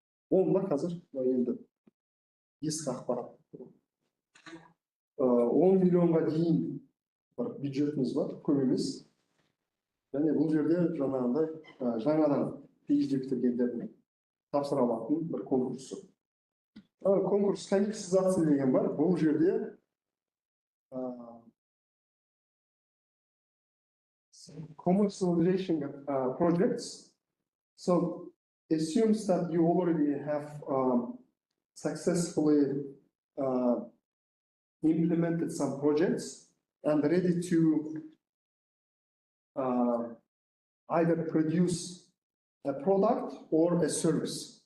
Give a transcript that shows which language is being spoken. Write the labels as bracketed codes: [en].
[kk] 10 қазір енді ескі ақпарат. 10 миллионға дейін бір бюджетіміз бар, көп емес. Және бұл жерде жаңағындай жаңадан PhD бітіргендердің тапсыра алатын бір конкурсы. Конкурс коммерциализация деген бар. Бұл жерде [en] commercialization projects. So assumes that you already have successfully implemented some projects and ready to either produce a product or a service.